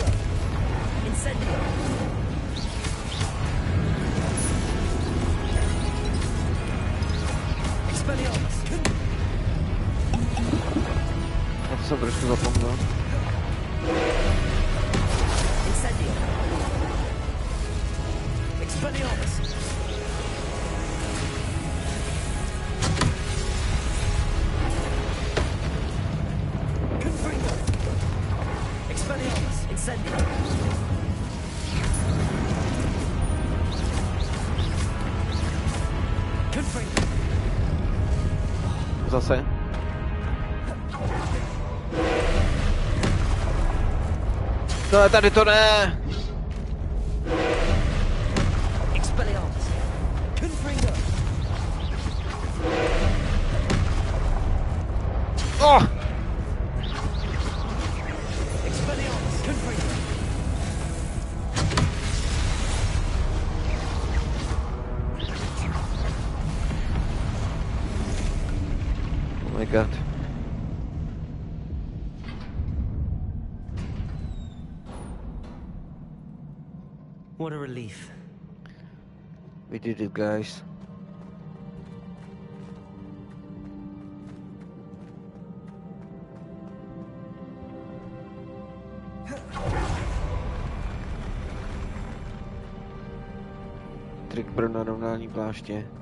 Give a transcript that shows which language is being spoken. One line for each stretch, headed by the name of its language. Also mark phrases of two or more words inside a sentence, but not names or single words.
Czech: Incendio. Expelliarmus. Já to jsem trošku zapomněl. Incendio. Expelliarmus. Confringo. Expelliarmus. Incendio. Confringo. Zase. No tady to ne! Expelliarmus. Confringo.
English: Oh! Expelliarmus. Confringo. Oh my God. What a relief. We did it, guys.
Czech: Trik pro narovnání pláště.